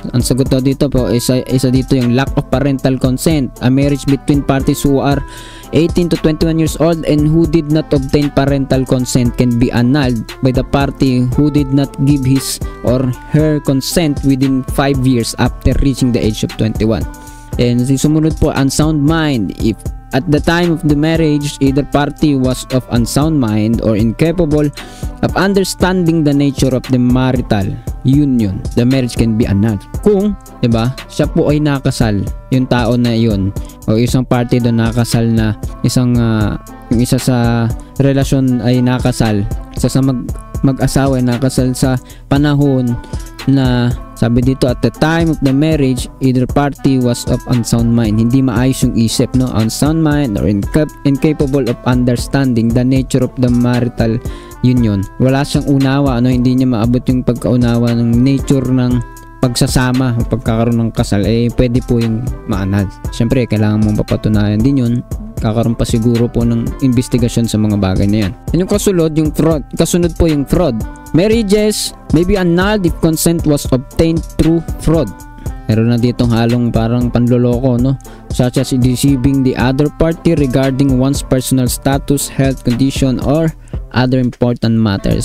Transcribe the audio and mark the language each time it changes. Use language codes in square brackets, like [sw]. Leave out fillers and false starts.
[tl] Ang sagot dito po isa dito yung [en] lack of parental consent, a marriage between parties who are 18 to 21 years old and who did not obtain parental consent can be annulled by the party who did not give his or her consent within 5 years after reaching the age of 21. And [tl] sumunod po, [en] unsound mind. If at the time of the marriage either party was of unsound mind or incapable of understanding the nature of the marital union, the marriage can be annulled. [tl] Kung, diba, siya po ay nakasal, yung tao na yun, o isang party doon nakasal na, yung isa sa relasyon ay nakasal, isa sa mag-asawa ay nakasal sa panahon na sabi dito, [en] at the time of the marriage, either party was of unsound mind. [tl] Hindi maayos yung isip, no? [en] Unsound mind or incapable of understanding the nature of the marital union. [tl] Wala siyang unawa, hindi niya maabot yung pagkaunawa ng nature ng pagsasama o pagkakaroon ng kasal. Pwede po yung maanad. Siyempre, kailangan mong papatunayan din yun. Kakaroon pa siguro po ng investigasyon sa mga bagay na yan. And yung kasunod po yung fraud. [en] Marriages may be annulled if consent was obtained through fraud. [tl] Meron na ditong halong parang panloloko, no? [en] Such as deceiving the other party regarding one's personal status, health condition, or other important matters.